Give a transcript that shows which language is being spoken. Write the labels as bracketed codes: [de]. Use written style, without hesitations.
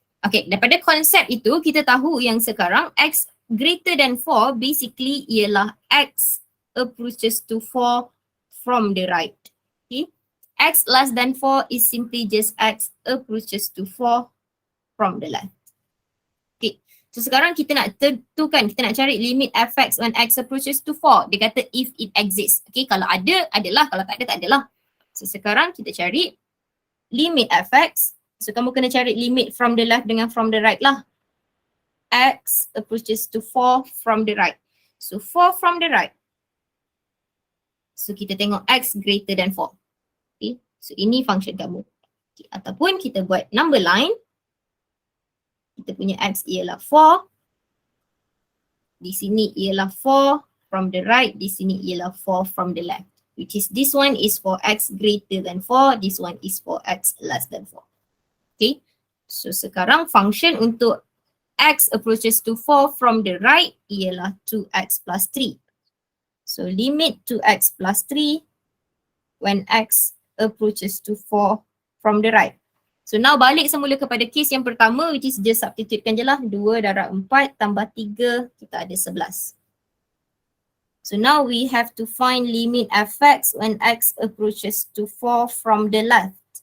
[ms] Okay, daripada konsep itu kita tahu yang sekarang x greater than 4 basically ialah x approaches to 4 from the right. [en] Okay, x less than 4 is simply just x approaches to 4 from the left. [ms] Okay, so sekarang kita nak tentukan, kita nak cari limit fx when x approaches to 4. Dia kata if it exists. Okay, kalau ada, adalah. Kalau tak ada, tak adalah. So sekarang kita cari limit fx. So kamu kena cari limit from the left dengan from the right lah. [en] X approaches to 4 from the right. [ms] So 4 from the right. So kita tengok x greater than 4. Okay, so ini function kamu. Okay, ataupun kita buat number line. Kita punya x ialah 4. Di sini ialah 4 from the right. Di sini ialah 4 from the left. [en] Which is this one is for x greater than 4. This one is for x less than 4. [ms] Okay, so sekarang function untuk x approaches to 4 from the right ialah 2x plus 3. So limit 2x plus 3 when x approaches to 4 from the right. So now balik semula kepada case yang pertama which is just substitutekan je lah. 2 darab 4 tambah 3 kita ada 11. [en] So now we have to find limit fx when x approaches to 4 from the left.